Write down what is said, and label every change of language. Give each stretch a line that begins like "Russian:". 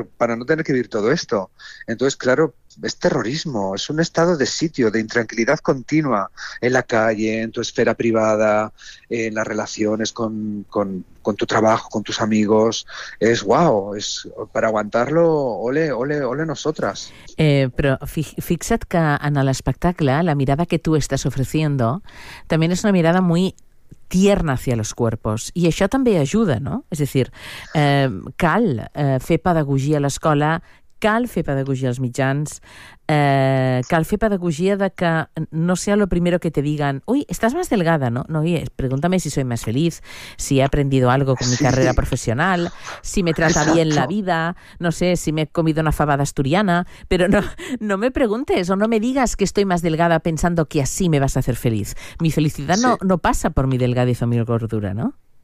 Spanish: Para no tener que vivir todo esto. Entonces, claro, es terrorismo, es un estado de sitio, de intranquilidad continua en la calle, en tu esfera privada, en las relaciones con tu trabajo, con tus amigos. Es wow, es para aguantarlo, ole, ole, ole nosotras.
Catalan: Però fixa't que en l'espectacle la mirada que tu estàs ofreciendo també és una mirada molt tierna
Spanish: hacia los cuerpos
Catalan: i això també ajuda, no? És a dir, cal fer pedagogia a l'escola, cal fer pedagogia als mitjans, cal fer pedagogia de
Spanish: que no sea lo primero que te digan, uy, estás más delgada, ¿no? No, oye, pregúntame si soy más feliz, si he aprendido algo con mi carrera Sí, profesional, si me trata bien la exacto. vida, no sé, si me he comido una fabada asturiana, pero no me preguntes o no me digas que estoy más delgada pensando que así me vas a hacer feliz. Mi felicidad Sí. no pasa por mi delgadez o mi gordura, ¿no?